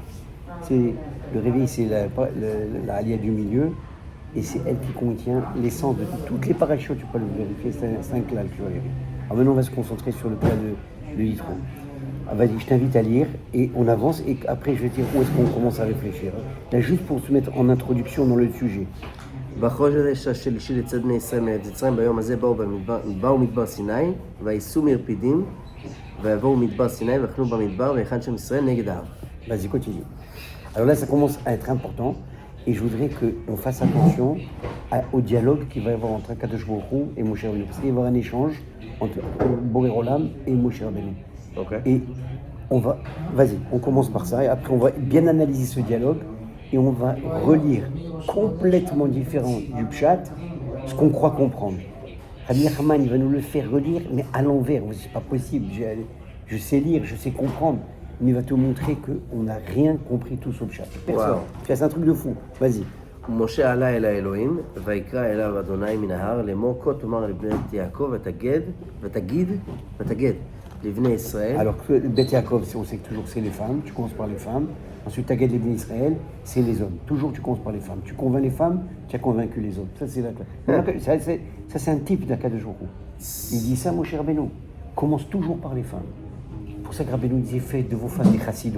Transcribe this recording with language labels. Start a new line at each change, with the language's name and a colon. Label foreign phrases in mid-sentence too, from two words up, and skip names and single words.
French: Le réveil, c'est la alia du milieu, et c'est elle qui contient l'essence de toutes les parachutes. Tu peux le vérifier, c'est un clal que tu vas lire. Alors maintenant, on va se concentrer sur le cas de Yitro. Ah, vas-y, je t'invite à lire et on avance et après je vais te dire où est-ce qu'on commence à réfléchir. Là, juste pour se mettre en introduction dans le sujet.
Hebrew: בחודש השלישי לצד בני ישראל מארץ מצרים, ביום הזה באו מדבר סיני, וייסעו מרפידים, ויבואו מדבר סיני, ויחנו במדבר, ויחן שם ישראל נגד ההר.
French: Vas-y, continue. Alors là, ça commence à être important et je voudrais qu'on fasse attention au dialogue qu'il va y avoir entre Kadosh Baruch Hu et Moshe Rabbeinu. Parce qu'il va y avoir un échange entre Boré Olam et Moshe Rabbeinu. Okay. Et on commence par ça et après on va bien analyser ce dialogue et on va relire complètement différent du pshat ce qu'on croit comprendre. Rabbi Nachman, il va nous le faire relire mais à l'envers. C'est pas possible, je sais lire, je sais comprendre, mais il va te montrer qu'on n'a rien compris tous au pshat. Personne. Wow. C'est un truc de fou. Vas-y.
Hebrew: ומשה עלה אל האלוהים, ויקרא אליו אדוני מן ההר לאמור כה תאמר לבני יעקב ותגיד לבני ישראל.
French: Alors que Bet Yaakov, on sait que toujours c'est les femmes, tu commences par les femmes. Ensuite, Taged les Israël, c'est les hommes. Toujours tu commences par les femmes. Tu convaincs les femmes, tu as convaincu les autres. Ça c'est ça c'est un type d'Akadosh Baruch Hu. Il dit ça, mon cher Rabbeinu. Commence toujours par les femmes. C'est pour ça que Rabbeinu disait faites de vos femmes des chassidotes.